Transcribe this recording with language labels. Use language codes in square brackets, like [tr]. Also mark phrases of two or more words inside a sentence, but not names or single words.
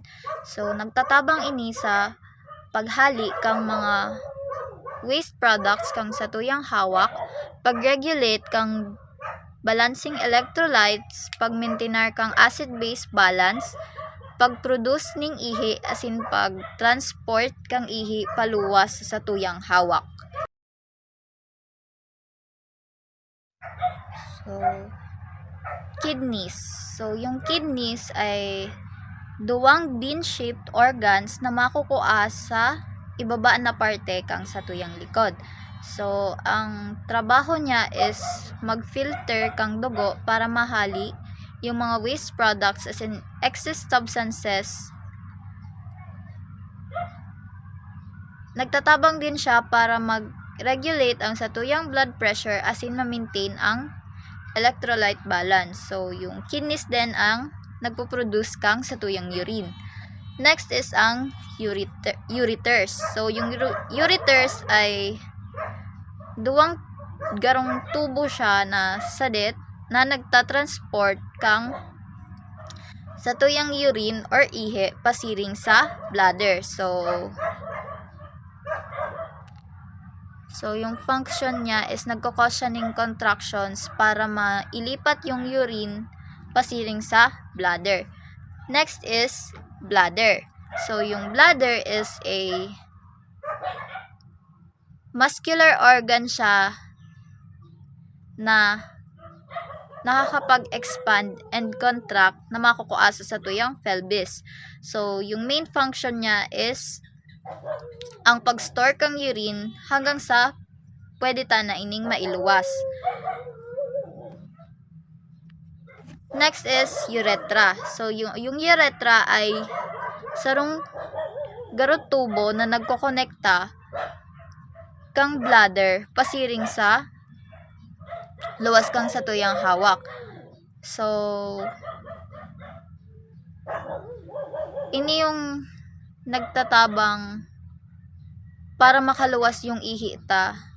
[bik] So, nagtatabang ini sa paghali kang mga [en] waste products [bik] kang sa tuyang hawak, pag-regulate kang [en] balancing electrolytes, [bik] pag-maintain kang [en] acid-base balance, [bik] pag-produce ning ihi asin pag-transport kang ihi paluwas sa tuyang hawak. [en] So, kidneys. [bik] So, yung kidneys ay duwang [en] bean-shaped organs [bik] na makukuha sa ibaba na parte kang sa tuyang likod. So, ang trabaho niya is mag-filter kang dugo para mahali yung mga [en] waste products [bik] as in [en] excess substances. [bik] Nagtatabang din siya para mag-regulate ang sa tuyang [en] blood pressure [bik] as in ma-maintain ang [en] electrolyte balance. So, [bik] yung kidneys din ang nagpo-produce kang sa tuyang urine. [en] Next is [bik] ang ureters. So, yung ureters ay duwang garong tubo siya na sadet na nagtatransport kang sa tuyang urine or ihi pasiring sa bladder. So, yung function niya is nagkakos siya ng contractions para mailipat yung urine pasiring sa bladder. [en] Next is bladder. [bik] So, yung bladder is [en] a muscular organ [bik] siya na nakakapag- [en] expand and contract [bik] na makukuha sa tuyang pelvis. So, yung [en] main function [bik] niya is ang pag-store kang urine hanggang sa pwede ta na ining mailuwas. [en] Next is urethra. So, [bik] yung urethra ay sarong garot tubo na nagkokonekta kang bladder pasiring sa luwas kang sa tuyang hawak. So, ini yung nagtatabang para makaluwas yung ihi ta